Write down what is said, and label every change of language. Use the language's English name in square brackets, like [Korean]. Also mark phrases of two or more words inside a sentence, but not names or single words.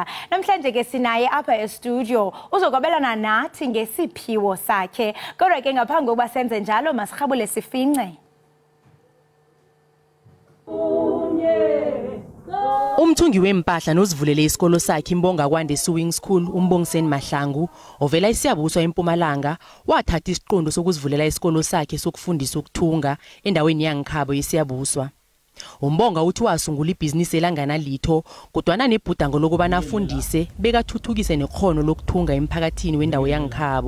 [Xhosa] Namhlanje ke sinaye apha estudio uzokwabelana nathi ngesiphiwo sakhe. Kodwa ke ngaphambi kokuba senze njalo masirhabule sifince. [South Ndebele] Umthungi wempahla nozivulele isikolo sakhe imbonga kwande sewing school umbongiseni Mahlangu ovela isiyabuswa eMpumalanga wathatha isiqondo sokuzivulela isikolo sakhe sokufundisa ukuthunga endaweni yangikhabo yesiyabuswa. Umbonga uthi wasungula ibhizinisi elangana litho kodwana nebhudango lokubana afundise bekathuthukise nekhono lokuthunga emphakathini wendawo yangikhabo.